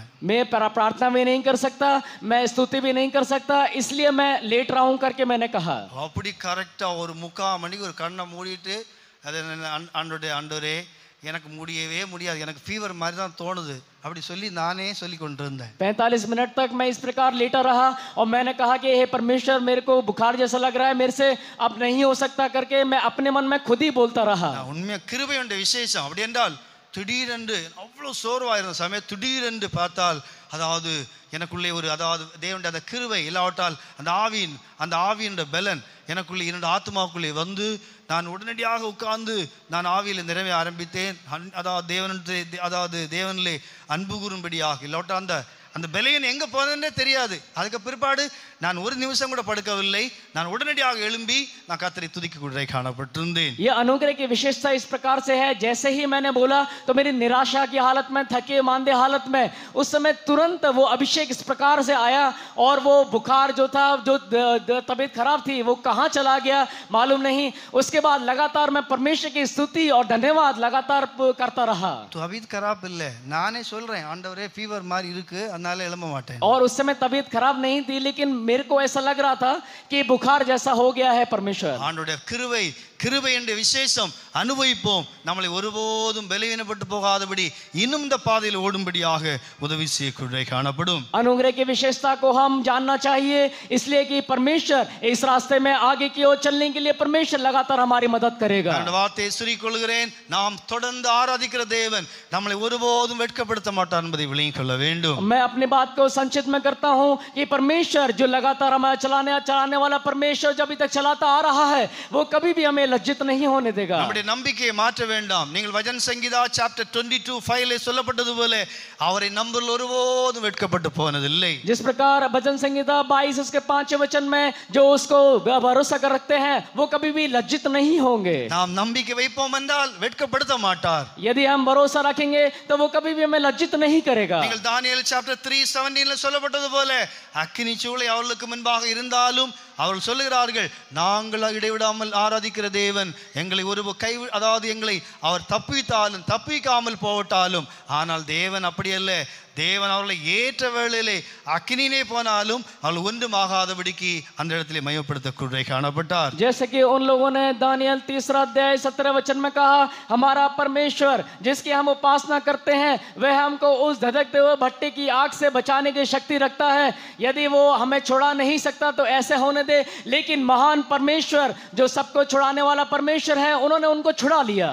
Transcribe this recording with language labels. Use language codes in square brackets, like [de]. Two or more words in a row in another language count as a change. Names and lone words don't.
[hi] मैं प्रार्थना भी नहीं कर सकता, मैं स्तुति भी नहीं कर सकता, इसलिए मैं लेट रहा हूं करके मैंने कहा. [ta] அப்படி கரெக்டா ஒரு 3/4 மணிக்கு ஒரு கண்ணை மூடிட்டு அது ஆண்டவரே எனக்கு முடியவே முடியாது, எனக்கு ஃபீவர் மாதிரி தான் தோணுது அப்படி சொல்லி நானே சொல்லி கொண்டிருந்தேன். [hi] 45 मिनट तक मैं इस प्रकार लेटा रहा और मैंने कहा कि हे परमेश्वर मेरे को बुखार जैसा लग रहा है, मेरे से अब नहीं हो सकता करके मैं अपने मन में खुद ही बोलता रहा. [ta] உண்மையா கிருபையுடைய விசேஷம் அப்படி என்றால் திடீரென்று அவ்வளோ சோர்வாயிருந்த சமயம் திடீரென்று பார்த்தால் அதாவது எனக்குள்ளே ஒரு அதாவது தேவனுடைய அந்த கிருபை இல்லாவிட்டால் அந்த ஆவியின் பலன் எனக்குள்ளே 2 ஆத்மாவுக்குள்ளே வந்து நான் உடனடியாக உட்கார்ந்து நான் ஆவியில் நிறைவே ஆரம்பித்தேன். அதாவது தேவனிலே அன்பு கூறும்படியாக இல்லாவிட்டால் அந்த பலன் எங்கே போனதுன்னே தெரியாது. அதுக்கு பிற்பாடு நான் ஒரு நிமிஷம் கூட படுக்கவில்லை, நான் உடனடியாக எழும்பி நான் கர்த்தரை துதிக்கக்கூடியவராய் காணப்பட்டிருந்தேன். [hi] ये अनुग्रह की विशेषता इस प्रकार से है, जैसे ही मैंने बोला तो मेरी निराशा की हालत में, थके मांदे हालत में, उस समय तुरंत वो अभिषेक इस प्रकार से आया और वो बुखार जो था, जो तबीयत खराब थी, वो कहाँ चला गया मालूम नहीं. उसके बाद लगातार मैं परमेश्वर की स्तुति और धन्यवाद लगातार करता रहा. तबीयत खराब [ta] இல்லை, நானே சொல்றேன் ஆண்டவரே ஃபீவர் மாதிரி இருக்கு அதனால எழும்ப மாட்டேன். [hi] और उस समय तबीयत खराब नहीं थी, लेकिन मेरे को ऐसा लग रहा था कि बुखार जैसा हो गया है. परमेश्वर [ta] ஆண்டவருடைய கிருபை என்ற விசேஷம் அனுபவிப்போம். நம்மளை ஒருபோதும் பலவீனப்பட்டு போகாதபடி இன்னும் இந்த பாதையில் ஓடும்படியாக உதவி செய்யக்கூடியவராய் காணப்படும். [hi] अनुग्रह की विशेषता को हम जानना चाहिए, इसलिए कि परमेश्वर इस रास्ते में आगे की ओर चलने के लिए परमेश्वर लगातार हमारी मदद करेगा. [ta] அந்த வார்த்தையை சொல்லிக்கொள்கிறேன், நாம் தொடர்ந்து ஆராதிக்கிற தேவன் நம்மளை ஒருபோதும் வெட்கப்படுத்த மாட்டார் என்பதை விளங்கிக் கொள்ள வேண்டும். [hi] मैं अपनी बात को संक्षिप्त में करता हूं कि परमेश्वर जो लगातार हमें चलाने वाला परमेश्वर जो अभी तक चलाता आ रहा है, वो कभी भी हमें लज्जित नहीं होने देगा. [ta] நம்முடைய நம்பிக்கையை மாற்ற வேண்டாம். நீங்கள் வசன சங்கீதா சாப்டர் 22:5 சொல்லப்பட்டது போல அவரை நம்புவதில் ஒருபோதும் வெட்கப்பட்டு போனதில்லை. [hi] जिस प्रकार भजन संहिता 22 उसके 5वें वचन में जो उसको भरोसा कर रखते हैं वो कभी भी लज्जित नहीं होंगे. [ta] நாம் நம்பிக்கை வைப்போம் என்றால் வெட்கப்படுத்த மாட்டார். [hi] यदि हम भरोसा रखेंगे तो वो कभी भी हमें लज्जित नहीं करेगा. [ta] நீங்கள் தானியேல் சாப்டர் 3:17 சொல்லப்பட்டது போல அக்கினி சூளை அவர்களுக்கு முன்பாக இருந்தாலும் அவர்கள் சொல்லுகிறார்கள், நாங்கள் இடைவிடாமல் ஆராதிக்கிற தேவன் எங்களை எங்களை அவர் தப்பித்தாலும் தப்பிக்காமல் போகட்டாலும், ஆனால் தேவன் அப்படி அல்ல, தேவன் அவர்களை ஏற்ற வேளையிலே அக்கினியிலே போனாலும் அவள் ஒன்றும் ஆகாதபடிக்கு அந்த இடத்திலே மயப்படுத்தக்கூடிய காணப்பட்டார். [hi] जैसे कि उन लोगों ने दानियल 3 अध्याय 17 वचन में कहा, हमारा परमेश्वर जिसकी हम उपासना करते हैं वह हमको उस धधकते हुए भट्टे की आग से बचाने की शक्ति रखता है. यदि वो हमें छुड़ा नहीं सकता तो ऐसे होने दे, लेकिन महान परमेश्वर जो सबको छुड़ाने वाला परमेश्वर है, उन्होंने उनको छुड़ा लिया.